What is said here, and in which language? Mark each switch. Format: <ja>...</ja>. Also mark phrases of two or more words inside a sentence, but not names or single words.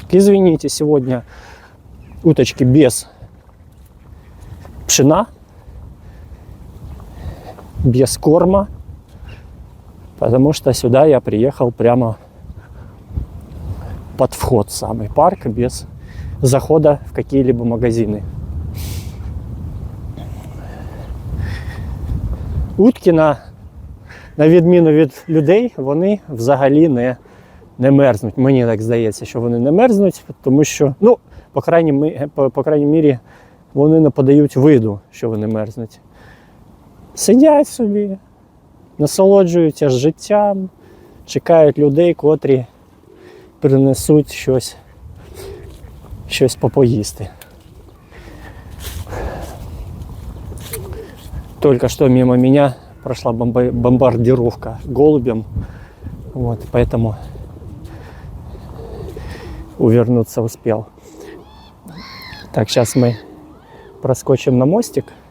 <ru>Извините, сегодня уточки без пшена, без корма, потому что сюда я приехал прямо под вход в самый парк, без захода в какие-либо магазины.</ru> <uk>Утки, на відміну від людей, вони взагалі не мерзнуть. Мені так здається, що вони не мерзнуть, тому що, ну, по крайній мірі, вони не подають виду, що вони мерзнуть. Сидять собі, насолоджуються життям, чекають людей, котрі принесуть щось попоїсти.</uk> <ru>Только что мимо меня прошла бомбардировка голубем, вот, поэтому увернуться успел. Так, сейчас мы проскочим на мостик.</ru>